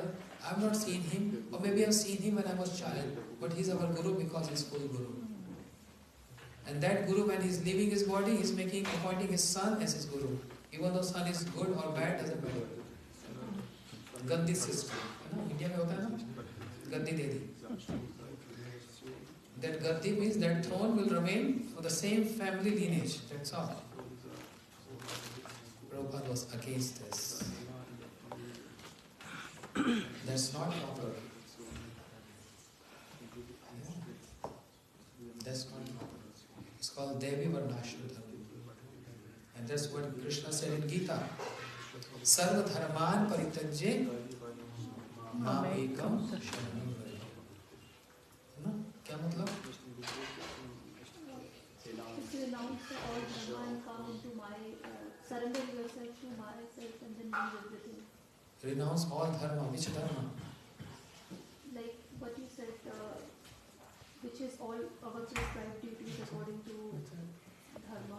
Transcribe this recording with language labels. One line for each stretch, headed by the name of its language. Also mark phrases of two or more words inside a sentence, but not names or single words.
English: I have not seen him, or maybe I have seen him when I was child, but he is our Guru because he is Kul Guru. And that Guru, when he is leaving his body, he is appointing his son as his Guru. Even though son is good or bad, doesn't matter. Gaddi system.
Hindi: India mein hota hai na? गद्दी दे दी.
English: That Gaddi means that throne will remain for the same family lineage. That's all. Prabhupada was against this. That's not proper. That's not proper. It's called Devi Varnashram Dharma. And that's what Krishna said in Gita.
Sanskrit: सर्व धर्मान् परित्यज्य मामेकं शरणं व्रज.
Hindi: है ना? क्या मतलब?
English: If you renounce all dharma and come into my, surrender yourself to myself and then leave everything. Renounce all dharma. Which dharma? Like what you said, which is all our prescribed duties according to dharma.